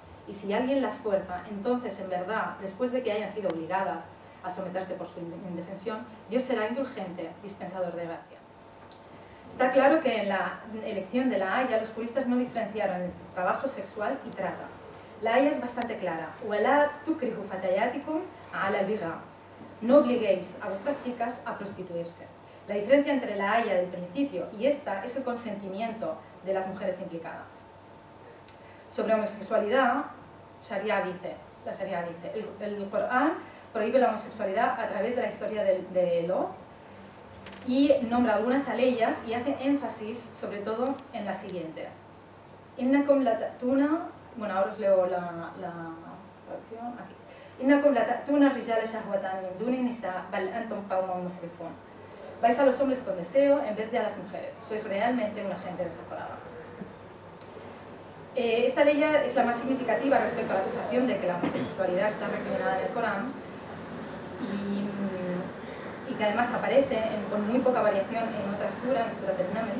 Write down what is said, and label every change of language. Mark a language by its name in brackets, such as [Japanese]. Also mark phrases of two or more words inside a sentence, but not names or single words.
[Spanish] y si alguien las fuerza, entonces en verdad, después de que hayan sido obligadas a someterse por su indefensión, Dios será indulgente, dispensador de gracia. Está claro que en la elección de la Haya los juristas no diferenciaron entre trabajo sexual y trata. La Haya es bastante clara. [Arabic] وَلَا تُكْرِهُ فَتَيَاتِكُمْ عَلَى الْبِغَاءِ. [Spanish] No obliguéis a vuestras chicas a prostituirse. La diferencia entre la Haya del principio y esta es el consentimiento de las mujeres implicadas. Sobre homosexualidad, la Sharia dice, el Corán prohíbe la homosexualidad a través de la historia de Lot y nombra algunas aleyas y hace énfasis sobre todo en la siguiente. [Arabic] إنكم لتأتون, [Spanish] bueno, ahora os leo la traducción aquí. [Arabic] إنكم لتأتون الرجال شهوة من دون النساء بل أنتم قوم مسرفون. [Spanish] Vais a los hombres con deseo en vez de a las mujeres. Sois realmente una gente desaforada. Esta ley es la más significativa respecto a la acusación de que la homosexualidad está recriminada en el Corán y que además aparece con muy poca variación en otra sura, en Surat al-Naml.